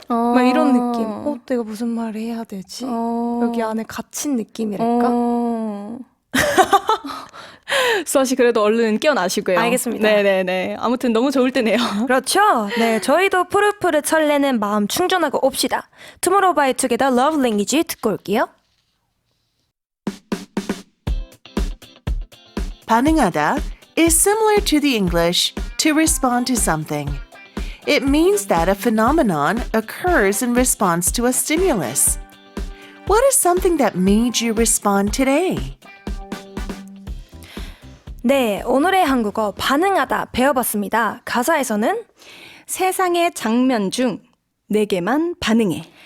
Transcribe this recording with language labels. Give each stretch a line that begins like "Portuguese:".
Korean: 막 이런 느낌. 내가 무슨 말을 해야 되지? 여기 안에 갇힌 느낌이랄까? 수아 씨 그래도 얼른 깨어나시고요. 알겠습니다. 네네네. 아무튼 너무 좋을 때네요. 그렇죠. 네, 저희도 푸릇푸릇 설레는 마음 충전하고 옵시다. Tomorrow by Together Love Language 듣고 올게요.
English: 반응하다 is similar to the English to respond to something. It means that a phenomenon occurs in response to a stimulus. What is something that made you respond today?
Korean: 네, 오늘의 한국어 반응하다 배워봤습니다. 가사에서는 세상의 장면 중 내게만 반응해.